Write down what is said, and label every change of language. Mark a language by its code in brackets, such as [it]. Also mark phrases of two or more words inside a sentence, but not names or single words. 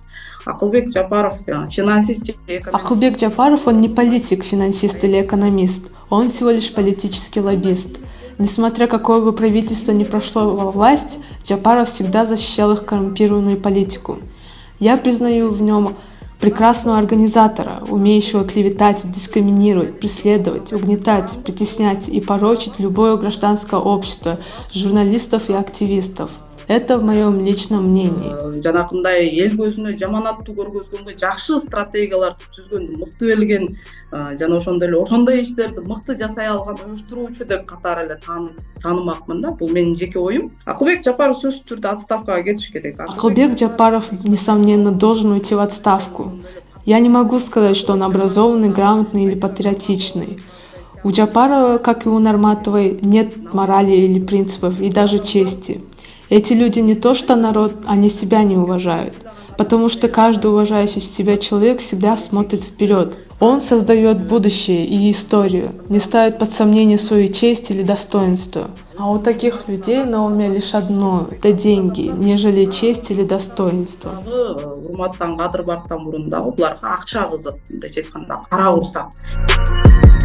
[ky] Акылбек Жапаров финансист. [ru] Акылбек Жапаров, он не политик, финансист или экономист. Он всего лишь политический лоббист. Несмотря какое бы правительство ни прошло во власть, Жапаров всегда защищал их коррумпированную политику. Я признаю в нем прекрасного организатора, умеющего клеветать, дискриминировать, преследовать, угнетать, притеснять и порочить любое гражданское общество, журналистов и активистов. Это в моем личном мнении. [ky] Жанакындай эл көзүнө жаман аттуу көргөзгөнгө жакшы стратегиялар түзгөн, мыкты билген жана ошондой эле ошондой иштерди мыкты жасай алган уюштуруучу деп катары эле таанымакмын да. Бул менин жеке оюм. Акылбек Жапаров сөзсүз түрдө отставкага кетиш керек. [ru] Акылбек Жапаров, несомненно, должен уйти в отставку. Я не могу сказать, что он образованный, грамотный или патриотичный. У Жапарова, как и у Нарматовой, нет морали или принципов, и даже чести. Эти люди не то что народ, они себя не уважают, потому что каждый уважающий себя человек всегда смотрит вперед. Он создает будущее и историю, не ставит под сомнение свою честь или достоинство. А у таких людей на уме лишь одно – это деньги, нежели честь или достоинство. [ky] Урматтан кадыр барктан мурун дагы буларга акча кызык, мындайча айтканда кара урсак.